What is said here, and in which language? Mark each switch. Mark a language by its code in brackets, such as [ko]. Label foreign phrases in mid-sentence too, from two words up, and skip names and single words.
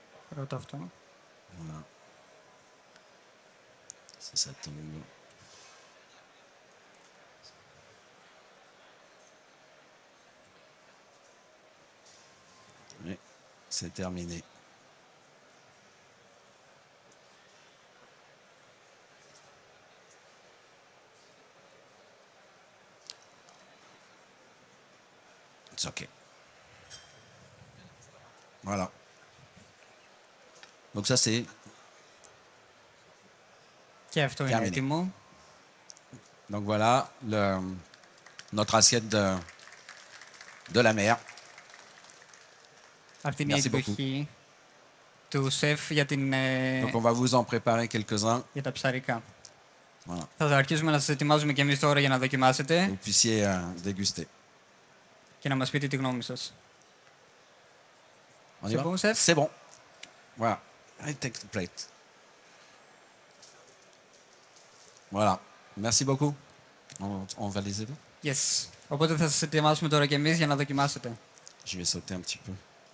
[el] Πρώτο αυτό. [fr] Voilà. Si ça tombe. Oui, c'est terminé. [en] It's okay. [fr] Voilà. Donc ça c'est [el] Και αυτό είναι [fr] Terminé. [el] έτοιμο. [fr] donc voilà notre assiette de la mer. [el] Αυτή είναι η [fr] Merci beaucoup. [el] εκδοχή του σεφ για, [fr] Donc on va vous en préparer quelques-uns. [el] για τα ψαρικά. [fr] Voilà. [el] Θα αρχίσουμε να σας ετοιμάζουμε και εμείς τώρα για να δοκιμάσετε [fr] Vous puissiez déguster. [el] και να μας πείτε τη γνώμη σας. [fr] On y C'est va bon, chef? C'est bon. Voilà. [en] I take the plate. [fr] Voilà. Merci beaucoup. On va les aider. [en] Yes. [el] Οπότε θα σας ετοιμάσουμε τώρα και εμείς για να δοκιμάσετε. [fr] Je vais sauter un petit peu.